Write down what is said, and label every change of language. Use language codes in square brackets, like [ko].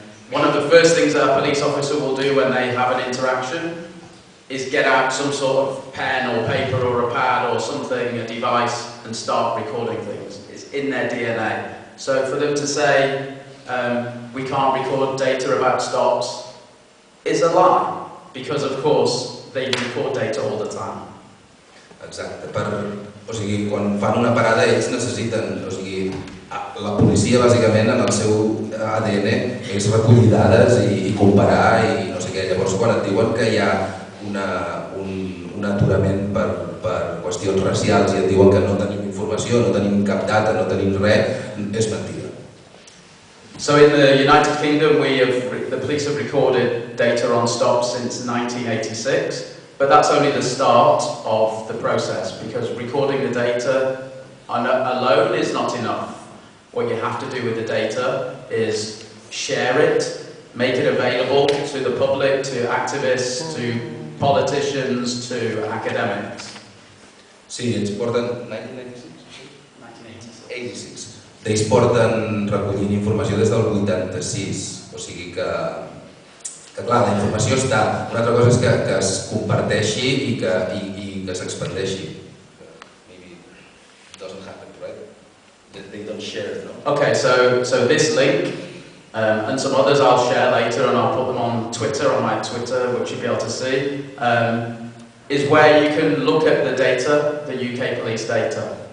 [en] One of the first things that a police officer will do when they have an interaction is get out some sort of pen or paper or a pad or something, a device, and start recording things. It's in their DNA. So for them to say, we can't record data about stops, is a lie, because of course they record data all the time. [ca] Exacte, o sigui, quan fan una parada ells necessiten, o sigui, la policia bàsicament en el seu ADN és recollir dades i comparar i no sé què, llavors quan et diuen que hi ha un aturament per qüestions racials i et diuen que no tenim informació, no tenim cap data, no tenim res, és mentida. [en] So in the United Kingdom the police have recorded data on stops since 1986. But that's only the start of the process, because recording the data alone is not enough. What you have to do with the data is share it, make it available to the public, to activists, to politicians, to academics. [ca] Sí, ells porten... 1986. Ells porten recollint informació des del 86, o sigui que clar, la informació està. Una altra cosa és que es comparteixi i que s'expandeixi. [en] Maybe it doesn't happen, right? They don't share it, no? Okay, so this link and some others I'll share later, and I'll put them on Twitter, on my Twitter, which you'll be able to see, is where you can look at the data, the UK police data.